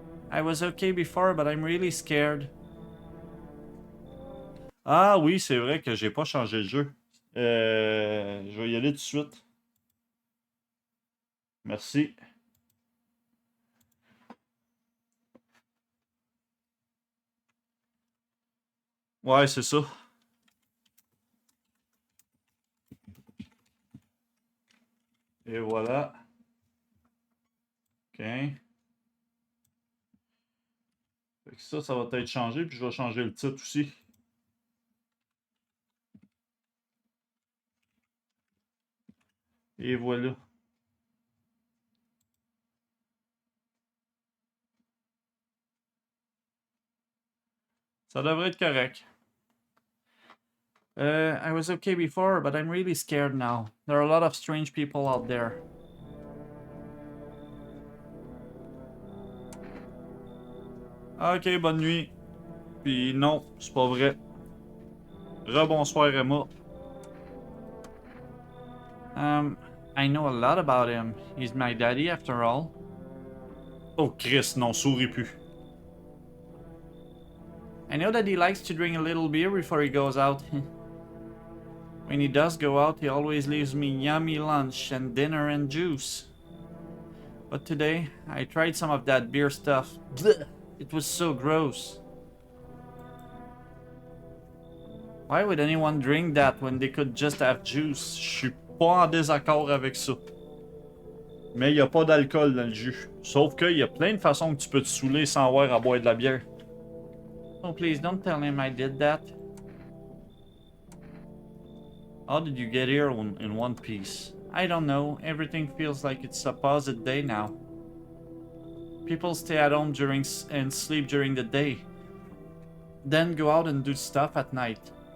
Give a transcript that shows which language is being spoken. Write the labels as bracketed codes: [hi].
[en] I was okay before, but I'm really scared. [fr] Ah oui, c'est vrai que j'ai pas changé le jeu. Je vais y aller tout de suite. Merci. Ouais, c'est ça. Et voilà. OK. Fait que ça va être changé, puis je vais changer le titre aussi. Et voilà. Ça devrait être correct. [en] I was okay before, but I'm really scared now. There are a lot of strange people out there. [fr] Ok, bonne nuit. Puis non, c'est pas vrai. Rebonsoir Emma. [en] I know a lot about him. He's my daddy after all. [fr] Oh Chris, non, souris plus. [en] I know that he likes to drink a little beer before he goes out. When he does go out, he always leaves me yummy lunch and dinner and juice. But today, I tried some of that beer stuff. Blech! It was so gross. Why would anyone drink that when they could just have juice? [fr] Je suis pas en désaccord avec ça. Mais il n'y a pas d'alcool dans le jus. Sauf qu'il y a plein de façons que tu peux te saouler sans avoir à boire de la bière. [en] Oh please, don't tell him I did that. How did you get here in one piece? I don't know. Everything feels like it's a opposite day now. People stay at home and sleep during the day. Then go out and do stuff at night.